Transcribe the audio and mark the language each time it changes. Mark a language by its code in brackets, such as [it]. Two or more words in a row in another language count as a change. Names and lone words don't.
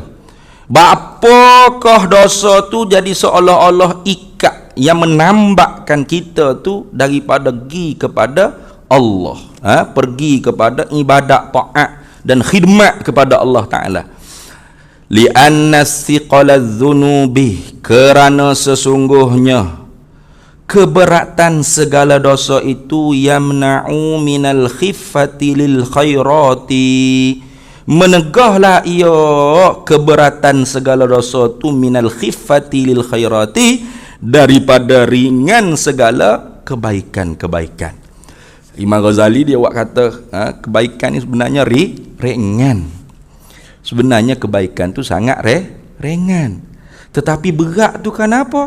[ms] Apakah dosa tu jadi seolah-olah ikat yang menambahkan kita tu daripada pergi kepada Allah, pergi kepada ibadat taat dan khidmat kepada Allah Ta'ala. [ar] Li'anna siqala dhunubi, [ms] kerana sesungguhnya keberatan segala dosa itu [ar] yamna'u minal khiffati lil khairati, [ms] menegahlah ia keberatan segala dosa itu [ar] minal khiffati lil khairati, [ms] daripada ringan segala kebaikan-kebaikan. Imam Ghazali dia kata kebaikan ni sebenarnya ringan. Sebenarnya kebaikan tu sangat ringan. Tetapi berat tu kenapa?